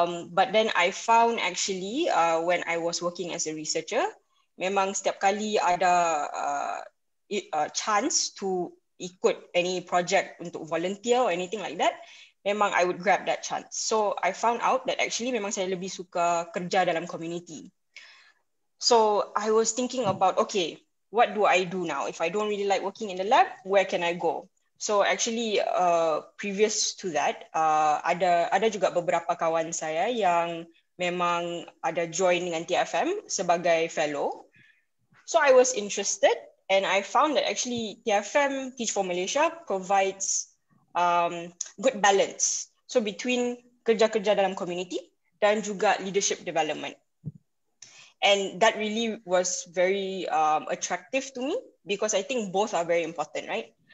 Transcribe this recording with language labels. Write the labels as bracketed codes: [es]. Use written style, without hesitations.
[en] But then I found actually when I was working as a researcher, memang setiap kali ada chance to ikut any project untuk volunteer or anything like that, memang I would grab that chance. So I found out that actually memang saya lebih suka kerja dalam community. So I was thinking about, okay, what do I do now? If I don't really like working in the lab, where can I go? [ms] So actually previous to that, ada juga beberapa kawan saya yang memang ada join dengan TFM sebagai fellow. [en] So I was interested, and I found that actually TFM, Teach for Malaysia, provides good balance. So between kerja-kerja dalam community dan juga leadership development. And that really was very attractive to me because I think both are very important, right?